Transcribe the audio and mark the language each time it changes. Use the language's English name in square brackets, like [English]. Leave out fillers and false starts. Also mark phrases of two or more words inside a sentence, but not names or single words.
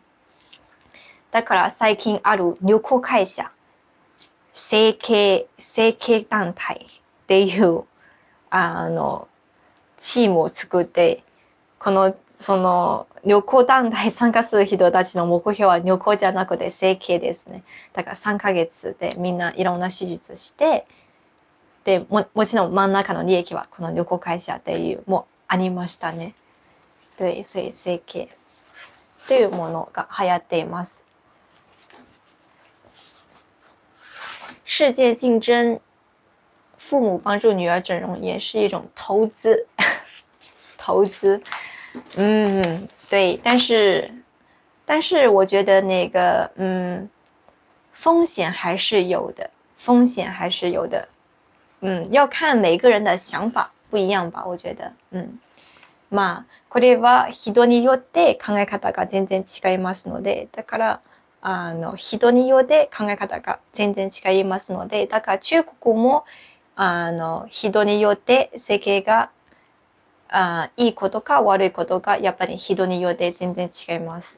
[Japanese] だから最近ある旅行会社、整形団体っていうチームを作って、その旅行団体参加する人たちの目標は旅行じゃなくて整形ですね。だから3ヶ月でみんないろんな手術して、で もちろん真ん中の利益はこの旅行会社っていうもありましたね。 [Chinese] 对，所以 [Japanese] 整形というものが流行っています。 [Chinese] 世界竞争，父母帮助女儿整容也是一种投资，投资。对，但是我觉得那个风险还是有的，要看每个人的想法不一样吧，我觉得。 [Japanese] まあこれは人によって考え方が全然違いますので、だから人によって考え方が全然違いますので、だから中国も人によって整形がいいことか悪いことかやっぱり人によって全然違います。